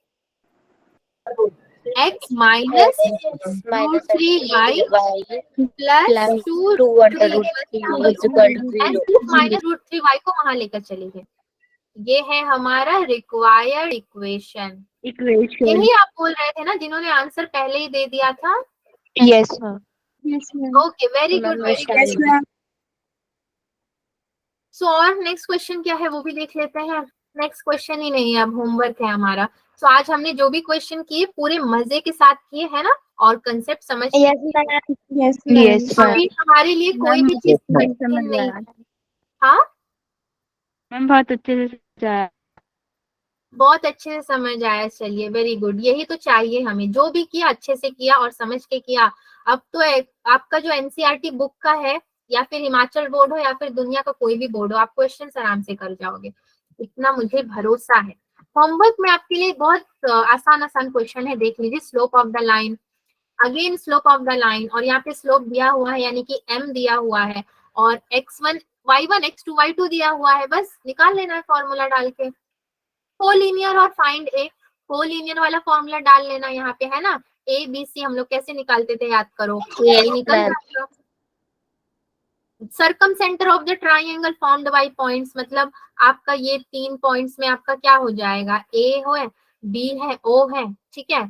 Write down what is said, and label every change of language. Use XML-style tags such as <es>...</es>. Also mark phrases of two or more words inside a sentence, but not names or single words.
<en>x minus √3y plus 2√3 minus √3y</en> <hi>को वहां लेकर चलेंगे। ये है हमारा</hi> <en>required equation.</en> <hi>यही आप बोल रहे थे ना, जिन्होंने आंसर पहले ही दे दिया था?</hi> <en>Yes, ma'am. Yes, ma'am. okay, very good, very good.</en> <hi>सो और</hi> <en>next question</en> <hi>क्या है वो भी देख लेते हैं।</hi> <en>next question</en> <hi>ही नहीं है, अब होमवर्क है हमारा। सो आज हमने जो भी क्वेश्चन किए पूरे मजे के साथ किए है ना, और कंसेप्ट समझ</hi> <en>Yes, ma'am. Yes, ma'am. Yes,</en> <hi>अभी हमारे लिए कोई भी चीज कठिन नहीं है। हाँ मैम बहुत अच्छे से समझाया। बहुत अच्छे से समझ आया, चलिए</hi> <en>very good.</en> <hi>यही तो चाहिए हमें, जो भी किया अच्छे से किया और समझ के किया। अब तो आपका जो एनसीईआरटी बुक का है, या फिर हिमाचल बोर्ड हो या फिर दुनिया का कोई भी बोर्ड हो, आप क्वेश्चन आराम से कर जाओगे, इतना मुझे भरोसा है। होमवर्क में आपके लिए बहुत आसान आसान क्वेश्चन है, देख लीजिए।</hi> <en>slope of the line, again slope of the line,</en> <hi>और यहाँ पे स्लोप दिया हुआ है यानी कि m दिया हुआ है, और x1 y1 x2 y2 दिया हुआ है, बस निकाल लेना है फॉर्मूला डाल के। कोलिनियर और</hi> <en>find a,</en> <hi>कोलिनियर वाला फॉर्मूला डाल लेना यहाँ पे, है ना।</hi> <en>A B C</en> <hi>हम लोग कैसे निकालते थे, याद करो।</hi> <en>circumcentre of the triangle formed by points,</en> <hi>मतलब आपका ये 3 पॉइंट्स में आपका क्या हो जाएगा, ए है, बी है, ओ है, ठीक है।</hi>